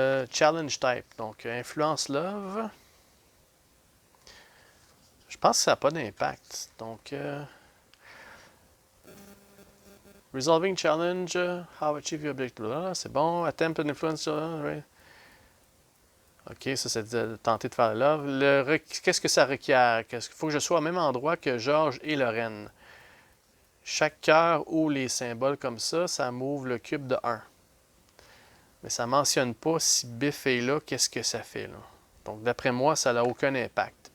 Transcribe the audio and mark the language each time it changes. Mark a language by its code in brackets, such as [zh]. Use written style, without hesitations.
[en] Challenge type. Donc, influence love. [fr] Je pense que ça n'a pas d'impact. [en] Donc, resolving challenge. How achieve your objective. [fr] C'est bon. [en] Attempt an influence. Right? [fr] OK, ça, c'est de tenter de faire le love. Qu'est-ce que ça requiert? Il faut que je sois au même endroit que George et Lorraine. Chaque cœur ou les symboles comme ça move le cube de 1. Mais ça ne mentionne pas si Biff est là, qu'est-ce que ça fait là. Donc, d'après moi, ça n'a aucun impact.